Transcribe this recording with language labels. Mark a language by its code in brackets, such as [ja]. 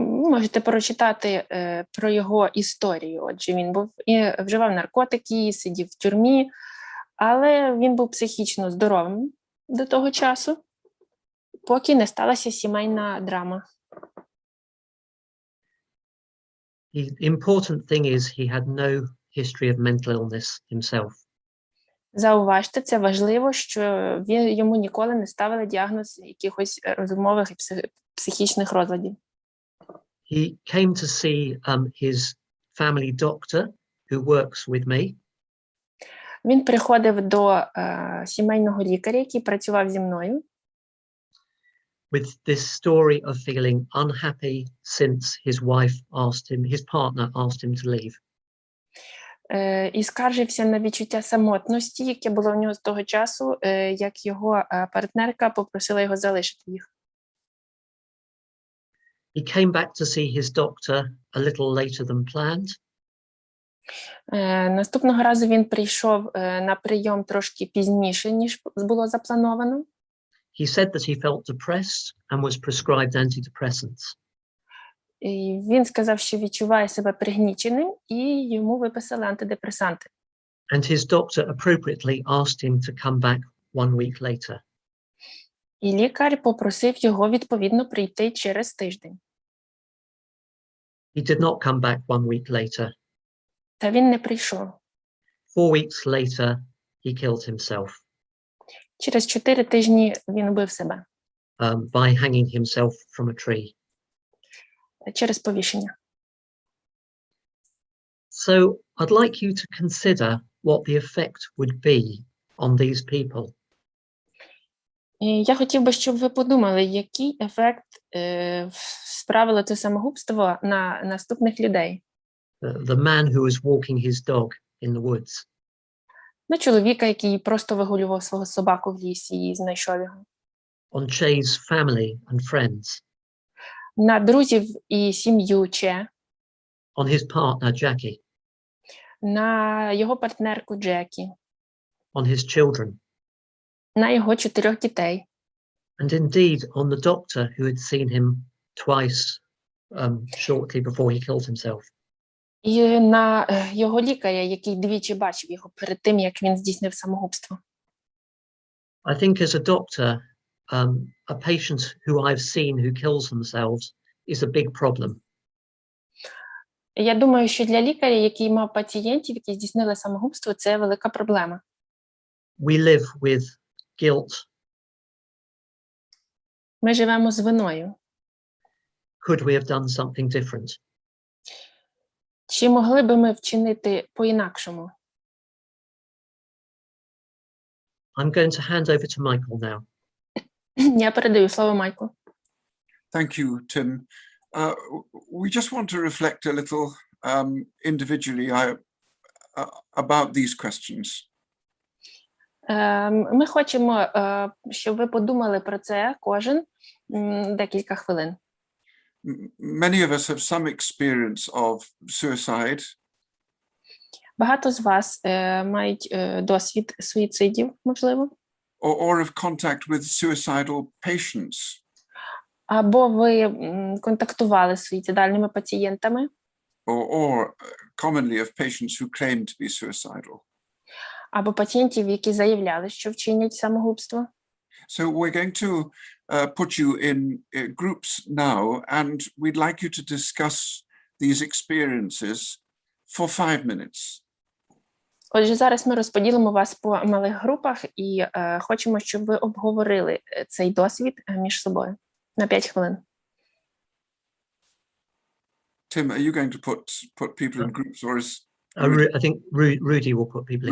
[uk] Можете прочитати про його історію. Отже, він вживав наркотики, сидів в тюрмі, але він був психічно здоровим до того часу, поки не сталася сімейна драма. [en] The important thing is he had no history of mental illness himself. [uk] Зауважте, це важливо, що йому ніколи не ставили діагноз якихось розумових і психічних розладів. [en] He came to see his family doctor who works with me. [uk] Він приходив до сімейного лікаря, який працював зі мною. [en] With this story of feeling unhappy since his partner asked him to leave. [uk] І скаржився на відчуття самотності, яке було в нього з того часу, як його партнерка попросила його залишити їх. [en] He came back to see his doctor a little later than planned. [uk] Наступного разу він прийшов на прийом трошки пізніше, ніж було заплановано. [en] He said that he felt depressed and was prescribed antidepressants. [uk] І він сказав, що відчуває себе пригніченим, і йому виписали антидепресанти. [en] And his doctor appropriately asked him to come back 1 week later. [uk] І лікар попросив його відповідно прийти через тиждень. [en] He did not come back 1 week later. [uk] Та він не прийшов. [en] 4 weeks later, he killed himself. [uk] Через 4 тижні він убив себе. [en] By hanging himself from a tree. [uk] Через повішення. [en] So I'd like you to consider what the effect would be on these people. [uk] І я хотів би, щоб ви подумали, який ефект справило це самогубство на наступних людей. [en] The man who was walking his dog in the woods. [uk] На чоловіка, який просто вигулював свого собаку в лісі і знайшов його. [en] On Che's family and friends. [uk] На друзів і сім'ю Че. [en] On his partner Jackie. [uk] На його партнерку Джекі. [en] On his children. [uk] На його 4 дітей. [en] And indeed on the doctor who had seen him twice shortly before he killed himself. [uk] І на його лікаря, який двічі бачив його перед тим, як він здійснив самогубство. [en] I think as a doctor, a patient who I've seen who kills themselves is a big problem. [uk] Я думаю, що для лікаря, який мав пацієнтів, які здійснили самогубство, це велика проблема. [en] We live with guilt. [uk] Ми живемо з виною. [en] Could we have done something different? [uk] Чи могли би ми вчинити по-інакшому? [en] I'm going to hand over to Michael now. [uk] Я передаю слово Майку. [en] Thank you, Tim. We just want to reflect a little individually about these questions. [uk] Ми хочемо, щоб ви подумали про це кожен декілька хвилин. [en] Many of us have some experience of suicide. [uk] Багато з вас мають досвід суїцидів, можливо. [en] Or of contact with suicidal patients. [uk] Або ви контактували з суїцидальними пацієнтами. [en] Or commonly of patients who claim to be suicidal. [uk] Або пацієнтів, які заявляли, що вчинять самогубство. [en] So we're going to put you in groups now, and we'd like you to discuss these experiences for 5 minutes. [uk] Отже, зараз ми розподілимо вас по малих групах і хочемо, щоб ви обговорили цей досвід між собою на 5 хвилин. [en] Tim, are you going to put people in groups, or is I think Rudy will put people in